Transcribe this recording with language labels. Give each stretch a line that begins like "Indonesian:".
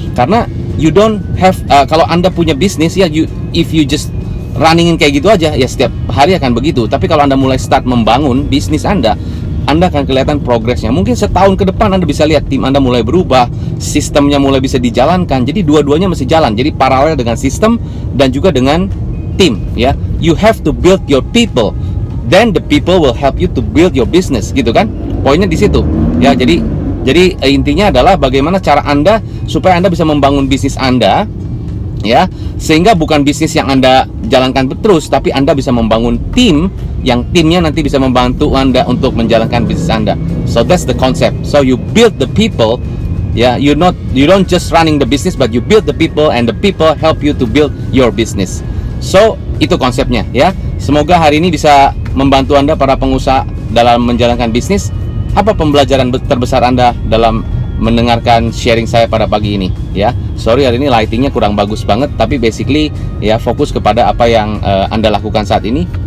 Indonesian: Karena
English: you don't have
Indonesian: kalau Anda punya bisnis, ya,
English: if you just runningin
Indonesian: kayak gitu aja, ya setiap hari akan begitu. Tapi kalau Anda mulai start membangun bisnis Anda akan kelihatan progresnya. Mungkin setahun ke depan Anda bisa lihat tim Anda mulai berubah, sistemnya mulai bisa dijalankan. Jadi dua-duanya mesti jalan. Jadi paralel dengan sistem dan juga dengan tim, ya.
English: You have to build your people, then the people will help you to build your business,
Indonesian: gitu kan? Poinnya di situ. Ya, jadi intinya adalah bagaimana cara Anda supaya Anda bisa membangun bisnis Anda, ya, sehingga bukan bisnis yang Anda jalankan terus, tapi Anda bisa membangun tim yang timnya nanti bisa membantu Anda untuk menjalankan bisnis Anda.
English: So that's the concept. So you build the people, ya, you don't just running the business, but you build the people and the people help you to build your business.
Indonesian: So itu konsepnya, ya. Semoga hari ini bisa membantu Anda para pengusaha dalam menjalankan bisnis. Apa pembelajaran terbesar Anda dalam mendengarkan sharing saya pada pagi ini, ya? Sorry hari ini lightingnya kurang bagus banget, tapi basically ya fokus kepada apa yang Anda lakukan saat ini.